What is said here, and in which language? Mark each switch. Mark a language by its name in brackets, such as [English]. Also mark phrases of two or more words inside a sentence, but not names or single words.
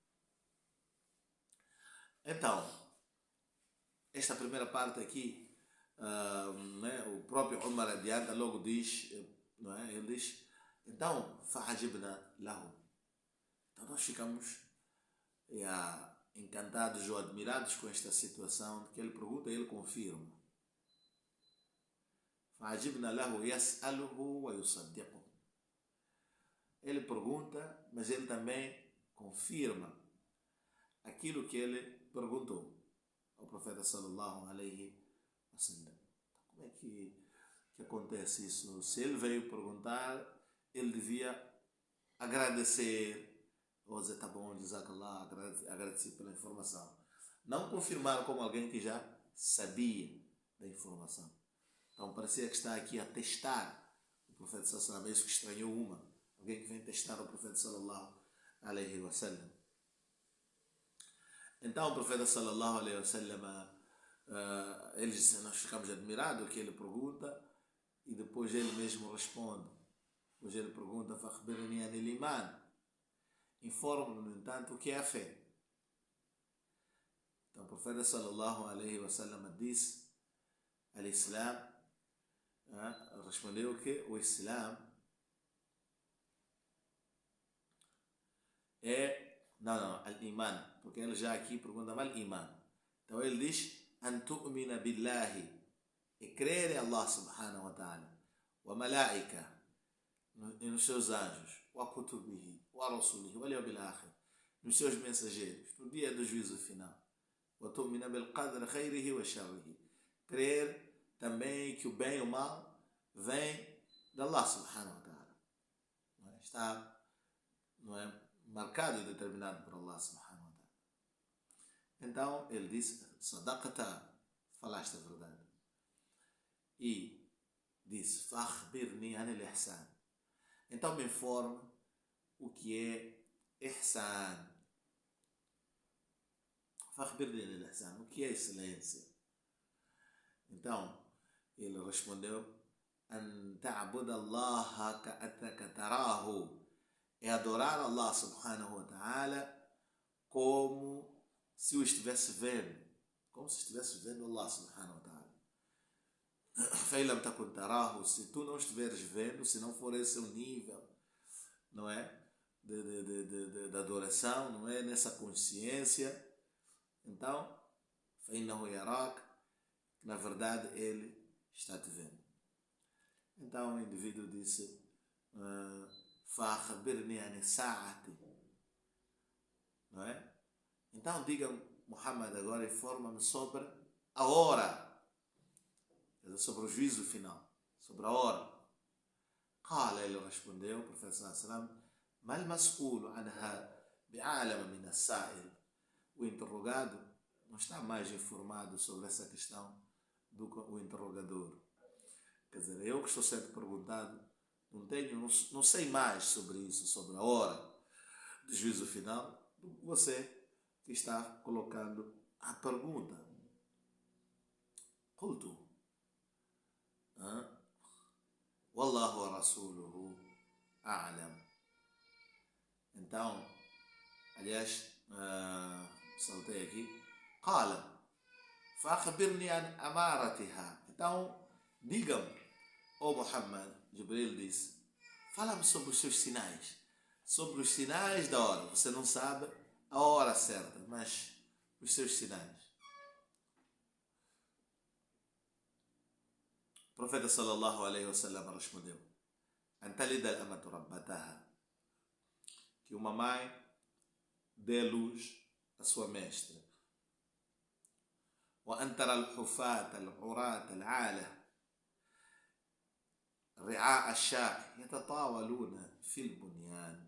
[Portuguese] Então, esta primeira parte aqui, né, o próprio Umar adianta, logo diz, não é? Ele diz, então, [Arabic] فعجبنا له. [Portuguese] Então nós ficamos encantados ou admirados com esta situação, que ele pergunta e ele confirma. [Arabic] فعجبنا له يسأله و يصدقه. [Portuguese] Ele pergunta, mas ele também confirma aquilo que ele perguntou ao profeta [Arabic] صلى الله عليه وسلم. [Portuguese] Como é que acontece isso? Se ele veio perguntar, ele devia agradecer ou dizer, tá bom, jazakallah, agradeci pela informação. Não confirmar como alguém que já sabia da informação. Então parecia que está aqui a testar o profeta [Arabic] صلى الله عليه وسلم. [Portuguese] É isso que estranhou uma. Alguém que vem testar o profeta [Arabic] صلى الله عليه وسلم. [Portuguese] Então o profeta [Arabic] صلى الله عليه وسلم, [Portuguese] nós ficamos admirados que ele pergunta e depois ele mesmo responde. Depois ele pergunta, [Arabic] فَأَخْبِرْنِي عَنِ الْإِيمَانِ. [Portuguese] Informa-me, no entanto, o que é a fé. Então o profeta [Arabic] صلى الله عليه وسلم [Portuguese] disse, al-Islam, respondeu que o Islam é, não, al-Iman, porque ele já aqui pergunta al-Iman. Então ele diz, [Arabic] أن تؤمن بالله, [Portuguese] é crer em Allah [Arabic] سبحانه وتعالى, و ملائكته, [Portuguese] e nos seus anjos, [Arabic] و كتبه و رسله و لليوم الآخر, [Portuguese] nos seus mensageiros, no dia do juízo final, [Arabic] و تؤمن بالقدر خيره و شره, [Portuguese] crer também que o bem e o mal vem de Allah [Arabic] سبحانه وتعالى. [Portuguese] Está, não é, marcado e determinado por Allah [Arabic] سبحانه وتعالى. [Portuguese] Então ele disse, sadaqata, falaste a verdade. E disse, [Arabic] فأخبرني عن الإحسان. [Portuguese] Então me informe o que é ihsan. [Arabic] فأخبرني عن الإحسان, [Portuguese] o que é excelência? Então ele respondeu, [Arabic] أن تعبد الله كأنك تراه, [Portuguese] é adorar Allah [Arabic] سبحانه وتعالى [Portuguese] como se o estivesse vendo, como se estivesse vendo Allah [Arabic] سبحانه وتعالى. فَإِنْ لَمْ تَكُنْ تَرَاهُ, [Portuguese] se tu não estiveres vendo, se não for esse o nível, não é, de adoração, não é, nessa consciência, então [Arabic] فَإِنَّهُ يَرَاكَ, [Portuguese] na verdade ele está te vendo. Então o indivíduo disse, [Arabic] فَأَخْبِرْنِي عَنِ السَّاعَةِ, [Portuguese] não é? Então diga, Muhammad, agora informa-me sobre a hora, sobre o juízo final, sobre a hora. [Arabic] قال, [Portuguese] ele respondeu, o profeta [Arabic] صلى الله عليه وسلم, ما المسؤول عنها بعالم من السائل. [Portuguese] O interrogado não está mais informado sobre essa questão do que o interrogador. Quer dizer, eu que estou sendo perguntado, não sei mais sobre isso, sobre a hora do juízo final, do que você que está colocando a pergunta. [Arabic] قلت والله ورسوله أعلم. [Portuguese] Então, aliás, saltei aqui. [Arabic] قال فأخبرني عن أمارتها. [Portuguese] Então, diga-me, ó Muhammad, Jibril disse, fala-me sobre os seus sinais, sobre os sinais da hora. Você não sabe a hora certa, mas os seus sinais. O profeta [Arabic] صلى الله عليه وسلم respondeu, أن تلد الأمة ربتها, [Portuguese] que uma mãe dê luz à sua mestra, [Arabic] و أن ترى الحفاة العراة العالة رعاء الشاء يتطاولون في البنيان.